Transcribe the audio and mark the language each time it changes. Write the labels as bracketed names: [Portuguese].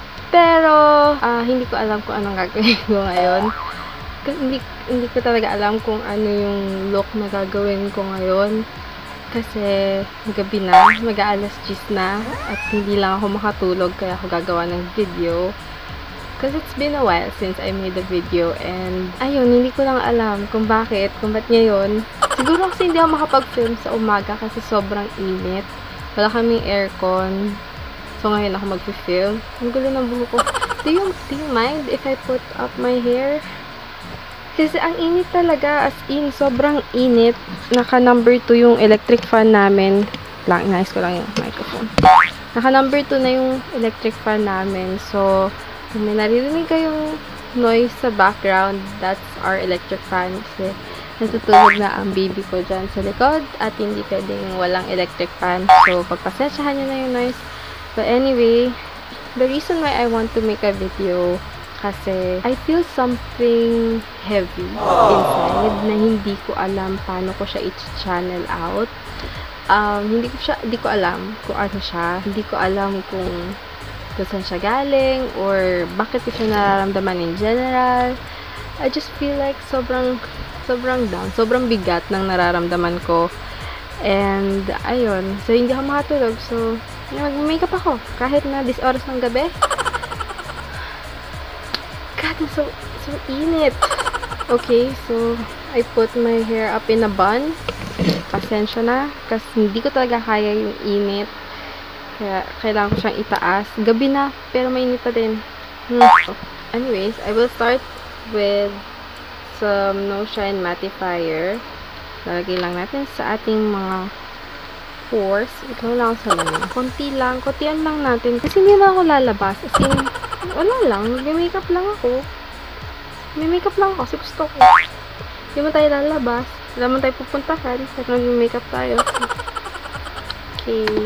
[Filipino] Pero, hindi ko alam kung anong gagawin ko ngayon. Hindi ko talaga alam kung ano yung look na gagawin ko ngayon. Kasi gabi na, mag-aalas 10 na, at hindi lang ako makatulog kaya ako gagawa ng video. [English] Because it's been a while since I made the video, and [Filipino] ayun, hindi ko lang alam kung ba't ngayon. Siguro kasi hindi ako makapag-film sa umaga kasi sobrang init. Wala kaming aircon. So ngayon ako mag-film. Ang gulo ng buhok ko. [English] Do you mind if I put up my hair? [Filipino] Kasi ang init talaga, as in, sobrang init. Naka number 2 yung electric fan namin. Nice ko lang yung microphone. Naka number 2 na yung electric fan namin. So, kung may naririnig kayong noise sa background, [English] that's our electric fan. [Filipino] Kasi natutulog na ang baby ko dyan sa likod at hindi pwedeng walang electric fan. So, pagpasensyahan nyo na yung noise. [English] But anyway, the reason why I want to make a video kasi I feel something heavy inside [Filipino] na hindi ko alam paano ko siya i-channel out. Hindi ko alam kung ano siya. Hindi ko alam kung saan siya galing or bakit ko siya nararamdaman [English] in general. I just feel like [Filipino] sobrang down. Sobrang bigat ng nararamdaman ko. And ayun. So, hindi ako makatulog. So, mag-makeup ako. Kahit na this oras ng gabi. [English] God, so init. Okay, so I put my hair up in a bun. [Filipino] Pasensya na, kasi hindi ko talaga kaya yung init. Kaya kailangan ko siyang itaas. Gabi na, pero mainit pa din. [English] Anyways, I will start with some No Shine Mattifier. [Filipino] Lalagay lang natin sa ating mga pores. Ito lang sa lamin. Kontian lang natin. Kasi hindi na ako lalabas. As in, wala lang. May-makeup lang ako. May-makeup lang ako kasi gusto ko. Hindi mo tayo lalabas. Wala mo tayo pupuntahan. Pero nag-makeup tayo. Okay.